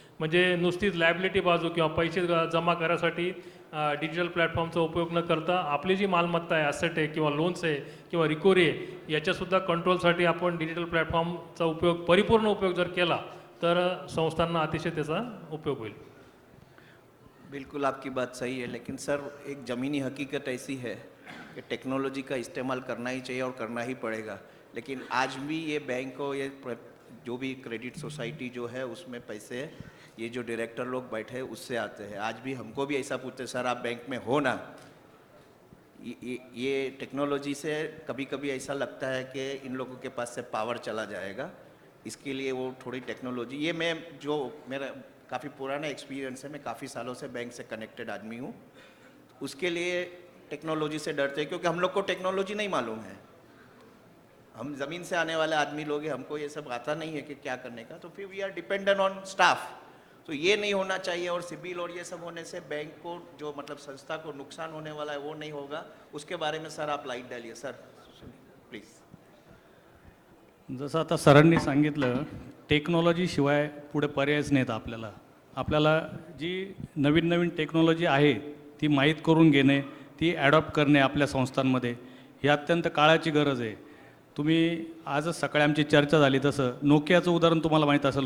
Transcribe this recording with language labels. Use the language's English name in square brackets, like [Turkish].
[Marathi] म्हणजे नुसतीच लायबिलिटी बाजू किंवा पैसे जमा करायसाठी डिजिटल प्लॅटफॉर्मचा उपयोग न करता आपली जी मालमत्ता आहे, ॲसेट आहे किंवा लोन्स आहे किंवा रिकव्हरी आहे, याच्यासुद्धा कंट्रोलसाठी आपण डिजिटल प्लॅटफॉर्मचा उपयोग, परिपूर्ण उपयोग जर केला तर संस्थांना अतिशय त्याचा उपयोग होईल. [Hindi] बिल्कुल आपकी बात सही है, लेकिन सर एक ज़मीनी हकीकत ऐसी है कि टेक्नोलॉजी का इस्तेमाल करना ही चाहिए और करना ही पड़ेगा. लेकिन आज भी ये बैंक और ये जो भी क्रेडिट सोसाइटी जो है उसमें पैसे ये जो डायरेक्टर लोग बैठे हैं उससे आते हैं. आज भी हमको भी ऐसा पूछते सर आप बैंक में हो ना. ये टेक्नोलॉजी से कभी कभी ऐसा लगता है कि इन लोगों के पास से पावर चला जाएगा. इसके लिए वो थोड़ी टेक्नोलॉजी, ये मैं जो मेरा काफ़ी पुराना एक्सपीरियंस है, मैं काफ़ी सालों से बैंक से कनेक्टेड आदमी हूँ, उसके लिए टेक्नोलॉजी से डरते हैं क्योंकि हम लोग को टेक्नोलॉजी नहीं मालूम है. हम ज़मीन से आने वाले आदमी लोग हैं, हमको ये सब आता नहीं है कि क्या करने का, तो फिर [English] We are dependent on staff. [Hindi] तो ये नहीं होना चाहिए और सिबिल और ये सब होने से बैंक को जो मतलब संस्था को नुकसान होने वाला है वो नहीं होगा. उसके बारे में सर आप लाइट डालिए सर प्लीज़. [Marathi] जसं आता सरांनी सांगितलं, टेक्नॉलॉजीशिवाय पुढे पर्यायच नाहीत आपल्याला. आपल्याला जी नवीन नवीन टेक्नॉलॉजी आहे ती माहीत करून घेणे, ती ॲडॉप्ट करणे आपल्या संस्थांमध्ये, ही अत्यंत काळाची गरज आहे. तुम्ही आजच सकाळी आमची चर्चा झाली तसं नोकियाचं उदाहरण तुम्हाला माहीत असेल.